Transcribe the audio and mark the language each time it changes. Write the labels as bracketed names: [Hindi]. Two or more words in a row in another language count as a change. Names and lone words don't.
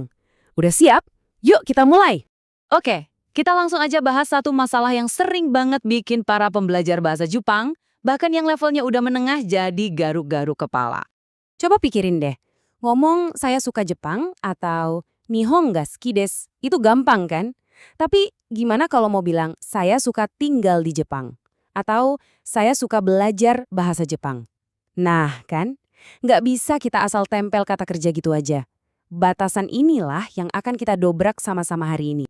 [Indonesian] Udah siap? Yuk kita mulai! Oke, kita langsung aja bahas satu masalah yang sering banget bikin para pembelajar bahasa Jepang, bahkan yang levelnya udah menengah jadi garuk-garuk kepala. Coba pikirin deh, ngomong saya suka Jepang atau [Japanese] 日本が好きです, [Indonesian] itu gampang kan? Tapi gimana kalau mau bilang saya suka tinggal di Jepang? Atau saya suka belajar bahasa Jepang? Nah kan, nggak bisa kita asal tempel kata kerja gitu aja. Batasan inilah yang akan kita dobrak sama-sama hari ini.